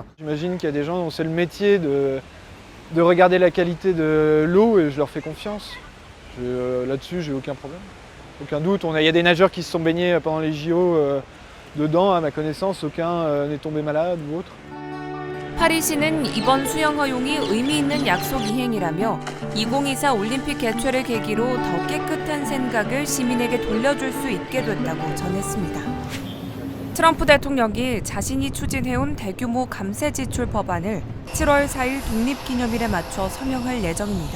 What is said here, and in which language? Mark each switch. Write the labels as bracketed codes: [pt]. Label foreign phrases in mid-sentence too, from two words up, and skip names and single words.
[fr] J'imagine qu'il y a des gens dont c'est le métier de regarder la qualité de l'eau et je leur fais confiance. Là-dessus, j'ai aucun problème, aucun doute. Il y a des nageurs qui se sont baignés pendant les JO dedans, à ma connaissance, aucun n'est tombé malade ou autre. [ko] 파리시는 이번 수영 허용이 의미 있는 약속 이행이라며 2024 올림픽 개최를 계기로 더 깨끗한 생각을 시민에게 돌려줄 수 있게 됐다고 전했습니다. 트럼프 대통령이 자신이 추진해온 대규모 감세 지출 법안을 7월 4일 독립기념일에 맞춰 서명할 예정입니다.